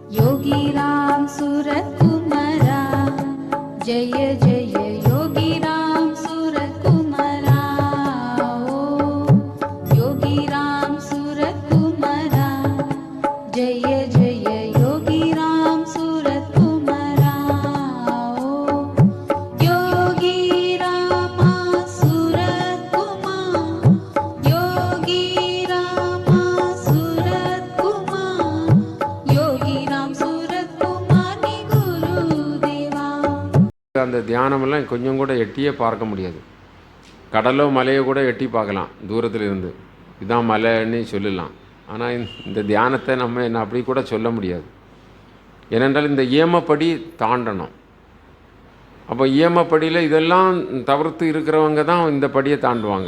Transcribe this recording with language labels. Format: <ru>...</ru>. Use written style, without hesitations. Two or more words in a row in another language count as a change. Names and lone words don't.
<ta>योगीराम सूरकुमारा जय जय योगीराम सूरकुमारा ओ योगीराम सूरकुमारा जय जय योगीराम सूरकुमारा ओ योगीराम सूरकुमार योगीराम सूरकुमार योगीराम सूरकुमार नि गुरुदेवा. அந்த தியானமெல்லாம் கொஞ்சம் கூட எட்டியே பார்க்க முடியாது. கடலோ மலையோ கூட எட்டி பார்க்கலாம் தூரத்தில் இருந்து, இதுதான் மலைன்னு சொல்லலாம். ஆனால் இந்த தியானத்தை நம்ம என்ன அப்படி கூட சொல்ல முடியாது. ஏனென்றால் இந்த இயமப்படி தாண்டணும். அப்போ இயமப்படியில் இதெல்லாம் தவிர்த்து இருக்கிறவங்க தான் இந்த படியை தாண்டுவாங்க.</ta>